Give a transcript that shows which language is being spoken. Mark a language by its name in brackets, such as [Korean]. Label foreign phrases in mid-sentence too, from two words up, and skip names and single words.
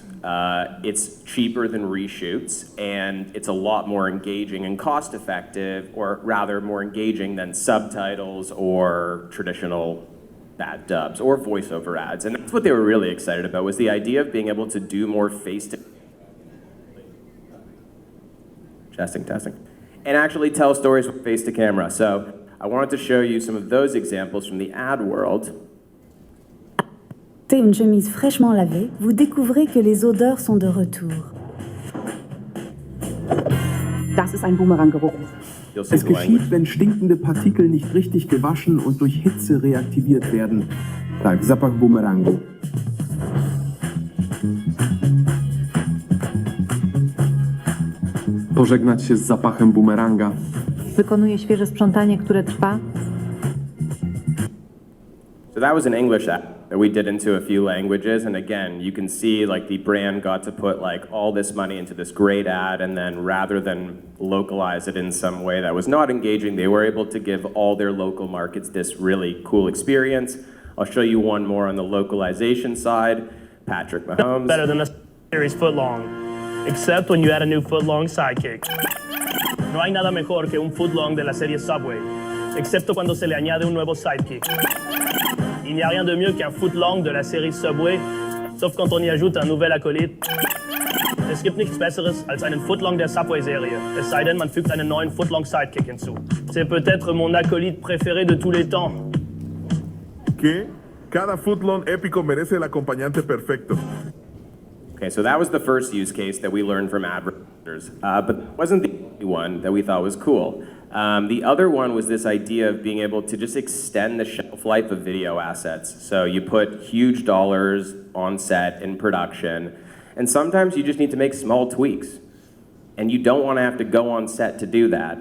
[English] It's cheaper than reshoots, and it's a lot more engaging and cost effective, or rather more engaging than subtitles or traditional bad dubs or voiceover ads. And that's what they were really excited about, was the idea of being able to do more testing, and actually tell stories with face to camera. So I wanted to show you some of those examples from the ad world. [French] Une chemise fraîchement lavée, vous découvrez que les odeurs sont de retour. [German] Das ist ein Boomeranggeruch. Es geschieht, wenn stinkende Partikel nicht richtig gewaschen und durch Hitze reaktiviert werden. [Polish] Tak, zapach bumerangu. Pożegnać się z zapachem bumeranga. Wykonuje świeże sprzątanie, które trwa. [English] So that was an English ad that we did into a few languages, and again, you can see like the brand got to put like all this money into this great ad, and then rather than localize it in some way that was not engaging, they were able to give all their local markets this really cool experience. I'll show you one more on the localization side. Patrick Mahomes. Better than a series footlong, except when you add a new footlong sidekick. [Spanish] No hay nada mejor que un footlong de la serie Subway, excepto cuando se le añade un nuevo sidekick. [French] Il n'y a rien de mieux qu'un footlong de la série Subway, sauf quand on y ajoute un nouvel acolyte. [German] Es gibt nichts Besseres als einen Footlong der Subway-Serie, es sei denn, man fügt einen neuen Footlong-Sidekick hinzu. [French] C'est peut-être mon acolyte préféré de tous les temps. [Spanish] ¿Qué? Cada footlong épico merece el acompañante perfecto. [English] Okay, so that was the first use case that we learned from advertisers, but it wasn't the only one that we thought was cool. The other one was this idea of being able to just extend the shelf life of video assets. So you put huge dollars on set in production, and sometimes you just need to make small tweaks, and you don't want to have to go on set to do that.